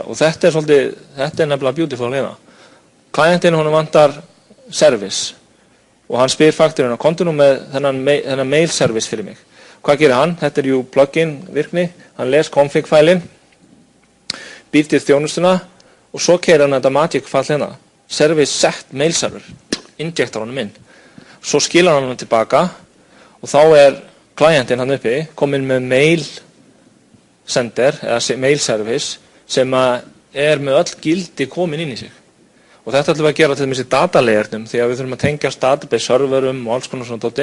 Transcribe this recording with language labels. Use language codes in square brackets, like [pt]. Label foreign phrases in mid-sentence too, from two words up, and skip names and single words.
[is] Og þetta nefnilega beautiful hérna. Klientinn honum vantar service og hann spyr faktorín að kontu nú með þennan [en] mail service [is] fyrir mig. Hvað gerir hann? Þetta jú plugin virkni, hann les config-fælinn, býr til þjónustuna og svo keyrir hann þetta magic-fall hérna, [en] service set mail server, [is] injectar honum inn. Svo skilar hann hann tilbaka og þá klientinn hann uppi komin með [en] mail sender [is] eða [en] mail service [is] sem með öll gildi komin inn í sig. Og þetta ætlum við að gera til dæmis í datalayernum því að við þurfum að tengjast database serverum og alls konar svona dóti.